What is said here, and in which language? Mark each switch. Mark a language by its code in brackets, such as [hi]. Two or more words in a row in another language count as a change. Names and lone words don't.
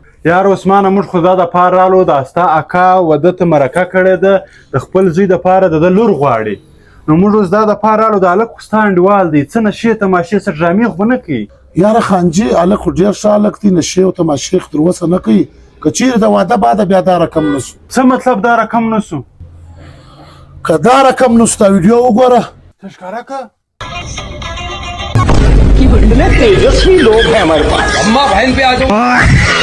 [ps] یار عثمانه موږ خو دا دپاره رالو دا ستا اکا واده ته مرکه کړې ده د خپل زوی دپاره د ده لور غواړي نو موږ اوس دا دپاره رالو د هلک خو ستا انډیوال دی څه نشې تماشې څه ډرامې خو به نه کوي یاره خانجي هلک خو ډېر ښه هلک دی نشې او تماشې خو تر اوسه نه کوي که چیرې د واده بعده بیا دا رقم نه سو څه مطلب دا رقم نه سو که دا رقم نه سو دا ویډیو وګوره ته ښکاره که [hi] तेजस्वी लोग हैं हमारे पास अम्मा बहन पे आ जाओ